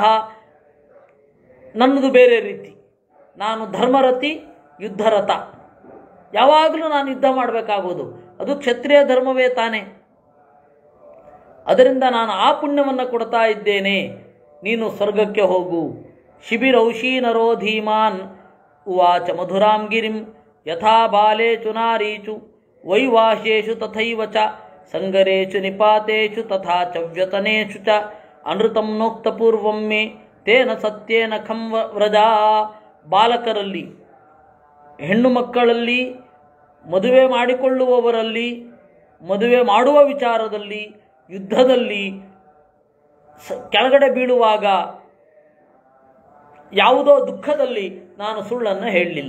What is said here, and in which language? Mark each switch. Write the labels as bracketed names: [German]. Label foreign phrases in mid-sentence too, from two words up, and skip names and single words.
[Kannada] ನನ್ನದು ಬೇರೆ ರೀತಿ. ನಾನು ಧರ್ಮರತಿ, ಯುದ್ಧರಥ. ಯಾವಾಗಲೂ ನಾನು ಯುದ್ಧ ಮಾಡಬೇಕಾಗೋದು, ಅದು ಕ್ಷತ್ರಿಯ ಧರ್ಮವೇ ತಾನೆ. ಅದರಿಂದ ನಾನು ಆ ಪುಣ್ಯವನ್ನು ಕೊಡ್ತಾ ಇದ್ದೇನೆ, ನೀನು ಸ್ವರ್ಗಕ್ಕೆ ಹೋಗು. [Sanskrit] ಶಿಬಿರೌಷೀನರೋ ಧೀಮಾನ್ ಉವಾಚ ಮಧುರಾಂ ಗಿರಿಂ ಯಥಾ ಬಾಲೇಚು ನಾರೀಚು ವೈವಾಹ್ಯೇಷು ತಥೈವ ಚ ಸಂಗರೇಷು ನಿಪಾತೇಷು ತಥಾ ಚ ವ್ಯತನೇಷು ಚ ಅನೃತಂ ನೋಕ್ತಪೂರ್ವಂ ಮೇ ತೇನ ಸತ್ಯೇನ ಖಂ ವ್ರಜಾ. [Kannada] ಬಾಲಕರಲ್ಲಿ, ಹೆಣ್ಣು ಮಕ್ಕಳಲ್ಲಿ, ಮದುವೆ ಮಾಡಿಕೊಳ್ಳುವವರಲ್ಲಿ, ಮದುವೆ ಮಾಡುವ ವಿಚಾರದಲ್ಲಿ, ಯುದ್ಧದಲ್ಲಿ ಕೆಳಗಡೆ ಬೀಳುವಾಗ, ಯಾವುದೋ ದುಃಖದಲ್ಲಿ ನಾನು ಸುಳ್ಳನ್ನು ಹೇಳಲಿಲ್ಲ.